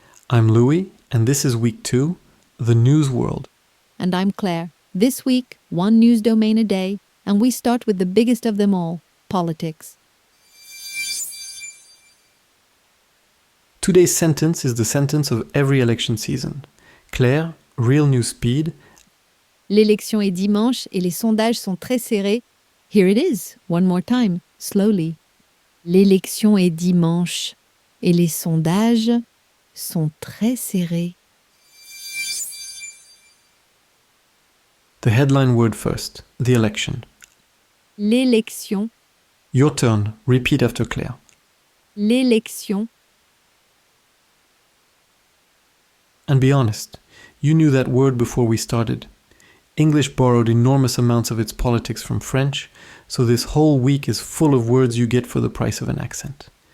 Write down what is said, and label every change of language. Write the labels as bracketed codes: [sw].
[en] I'm Louis, and this is week 2, the news world. And I'm Claire. This week, one news domain a day, and we start with the biggest of them all, politics. Today's sentence is the sentence of every election season. Claire, real news speed. [fr] L'élection est dimanche et les sondages sont très serrés. [en] Here it is, one more time, slowly. [fr] L'élection est dimanche et les sondages sont très serrés. [en] The headline word first, the election. [fr] L'élection, [en] Your turn, repeat after Claire. [fr] l'élection. [en] And be honest, you knew that word before we started. English borrowed enormous amounts of its politics from French, so this whole week is full of words you get for the price of an accent.